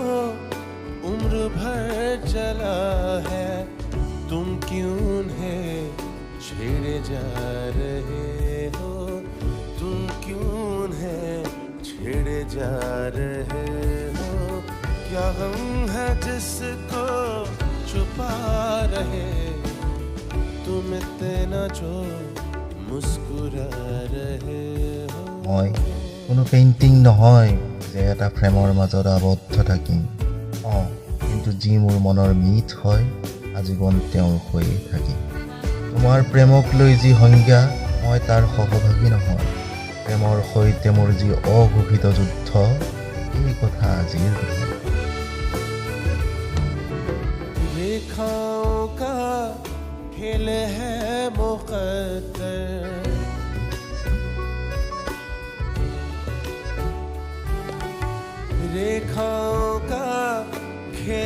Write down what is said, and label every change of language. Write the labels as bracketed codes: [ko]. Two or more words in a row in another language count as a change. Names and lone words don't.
[hi] उम्र भर चला है, तुम क्यों उन्हें छेड़े जा रहे हो, तुम क्यों उन्हें छेड़े जा रहे हो, क्या गम है जिसको छुपा रहे, तुम इतना जो मुस्कुरा रहे हो। [as] মই কোনো পেইণ্টিং নহয় যে এটা ফ্ৰেমৰ মাজত আবদ্ধ থাকিম, কিন্তু যি মোৰ মনৰ মিঠ হয় আজীৱন তেওঁৰ হৈয়ে থাকিম। তোমাৰ প্ৰেমক লৈ যি সংজ্ঞা, মই তাৰ সহভাগী নহয়। প্ৰেমৰ সৈতে মোৰ যি অঘোষিত যুদ্ধ, এই কথা আজিৰ নহয়। [hi] रेखाओं का खेल है मुक़द्दर, रेखाओं का खेल